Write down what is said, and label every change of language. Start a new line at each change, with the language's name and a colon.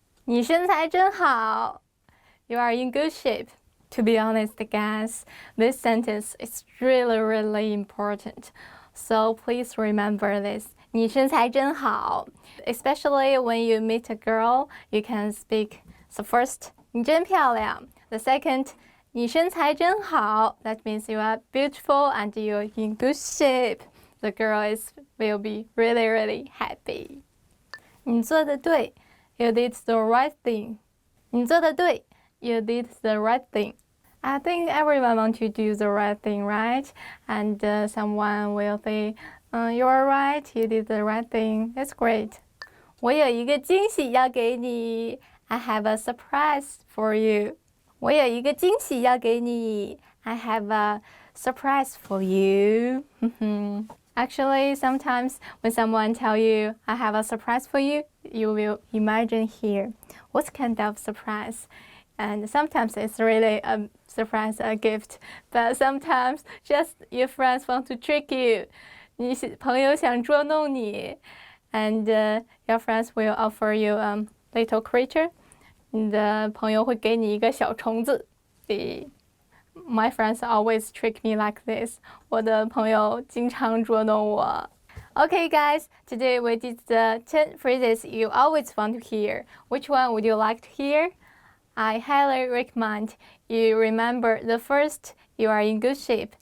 Chinese: 你身材真好.
English: You are in good shape. To be honest, guys, this sentence is really, really important. So please remember this.
Chinese: 你身材真好.
English: Especially when you meet a girl, you can speak the first,
Chinese: 你真漂亮.
English: The second,
Chinese: 你身材真好.
English: That means you are beautiful and you're in good shape. The girl will be really, really happy.
Chinese: 你做得对.
English: You did the right thing.
Chinese: 你做得对.
English: You did the right thing. I think everyone wants to do the right thing, right? And someone will say, you are right, you did the right thing. That's great.
Chinese: 我有一个惊喜要给你.
English: I have a surprise for you.
Chinese: 我有一个惊喜要给你.
English: I have a surprise for you. Actually, sometimes when someone tells you, I have a surprise for you, you will imagine here, what kind of surprise? And sometimes it's really a surprise, a gift. But sometimes just your friends want to trick you.
Chinese: 你朋友想捉弄你.
English: And your friends will offer you a little creature.
Chinese: 你的朋友会给你一个小虫子.
English: My friends always trick me like this.
Chinese: 我的朋友经常捉弄我.
English: Okay, guys, today we did the 10 phrases you always want to hear. Which one would you like to hear? I highly recommend you remember the first, you are in good shape.